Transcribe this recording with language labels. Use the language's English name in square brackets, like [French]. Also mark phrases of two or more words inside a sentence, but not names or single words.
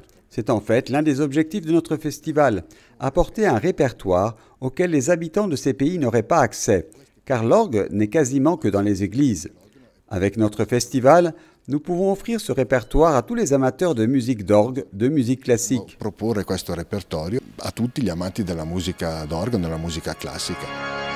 [French] C'est en fait l'un des objectifs de notre festival, apporter un répertoire auquel les habitants de ces pays n'auraient pas accès, car l'orgue n'est quasiment que dans les églises. Avec notre festival, nous pouvons offrir ce répertoire à tous les amateurs de musique d'orgue, de musique classique. [Italian] Proporre questo repertorio a tutti gli amanti della musica d'organo e della musica classica.